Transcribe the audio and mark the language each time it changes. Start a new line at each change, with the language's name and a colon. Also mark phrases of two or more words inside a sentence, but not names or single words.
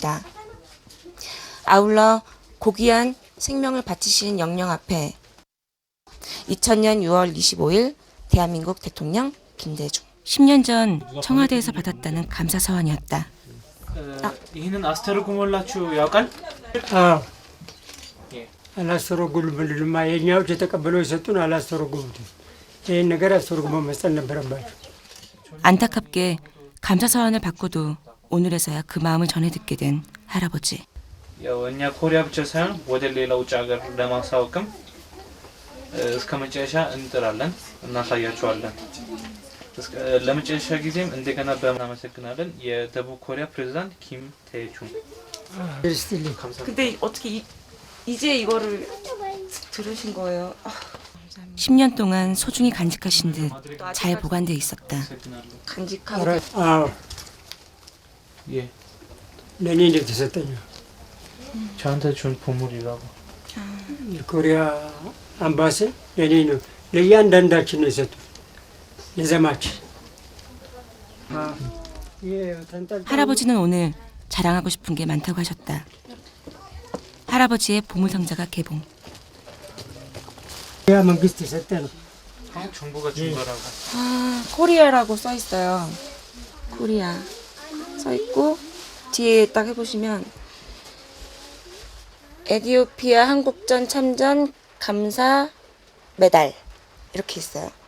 Korean: 아울러 고귀한 생명을 바치신 영령 앞에 2000년 6월 25일 대한민국 대통령 김대중. 10년 전 청와대에서 받았다는 감사 서한이었다. 이는 아스테르 구몰라추 약간? 아, 예.
Amharic: አላስተረጉሉልንማ። የኛዎች የተቀበለው የሰጡን አላስተረጉሉትም። ይህን ነገር አስተርጉሞ መስጠት ነበረባቸው።
Korean: 안타깝게 감사 사원을 받고도 오늘에서야 그 마음을 전해 듣게 된 할아버지.
Amharic: ያው እኛ ኮሪያ ብቻ ሳይሆን ወደ ሌላ ውጭ ሀገር ለማሳወቅም እስከ መጨረሻ እንጥራለን፣ እናሳያቸዋለን። ለመጨረሻ ጊዜም እንደገና በማመሰግናለን የደቡብ ኮሪያ ፕሬዝዳንት ኪም 태주.
Korean: 근데 어떻게 이제 이거를 들으신 거예요? 10년 동안 소중히 간직하신 듯 잘 보관돼 있었다. 간직하고
Amharic: አዎ
Korean: 예,
Amharic: ለእኔ እንደተሰጠኝ
Korean: 저한테 준 보물이라고.
Amharic: የኮሪያ አምባሲ ለእኔ ነው፣ ለእያንዳንዳችን ነው የሰጡት የዘማች።
Korean: 할아버지는 오늘 자랑하고 싶은 게 많다고 하셨다. 할아버지의 보물상자가 개봉.
Amharic: ኮሪያ መንግስት የሰጠ ነው።
Korean: 한국 정부가 준 거라고. 아, 코리아라고 써 있어요. 코리아 써 있고 뒤에 딱 해보시면 에티오피아 한국전 참전 감사 메달 이렇게 있어요.